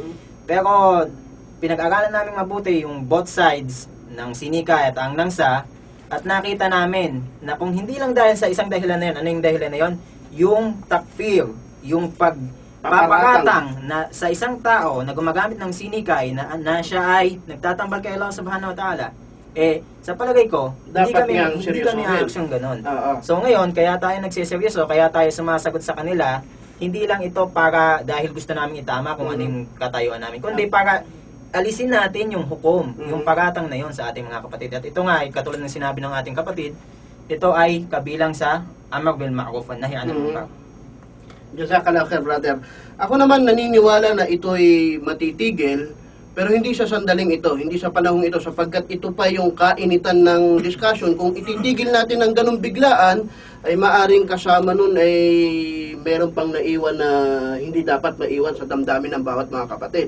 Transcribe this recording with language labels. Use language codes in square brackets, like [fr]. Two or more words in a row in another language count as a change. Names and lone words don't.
[tl] Pero pinag-aralan namin mabuti yung [en] both sides [tl] ng sinikay at ang nangsa, at nakita namin na kung hindi lang dahil sa isang dahilan na yun, ano yung dahilan na yun? Yung takfir, yung pagpapakatang na sa isang tao na gumagamit ng sinikay na siya ay nagtatambal kay Allah [ar] سبحانه وتعالى, [tl] Sa palagay ko, Dapat hindi niyang kami seryosohin. aaksyon ganun. Oo. So ngayon, kaya tayo nagsiseryoso, kaya tayo sumasagot sa kanila, hindi lang ito para dahil gusto namin itama kung ano yung katayuan namin, kundi para alisin natin yung hukom, yung paratang na yon sa ating mga kapatid. At ito nga, katulad ng sinabi ng ating kapatid, ito ay kabilang sa [ar] الأمر بالمعروف والنهي عن المنكر. جزاك الله خيرا, brother. [tl] Ako naman naniniwala na ito'y matitigil, pero hindi sa sandaling ito, hindi sa panahong ito, sapagkat ito pa yung kainitan ng discussion. Kung ititigil natin ng ganung biglaan, ay maaring kasama nun ay meron pang naiwan na hindi dapat maiwan sa damdamin ng bawat mga kapatid.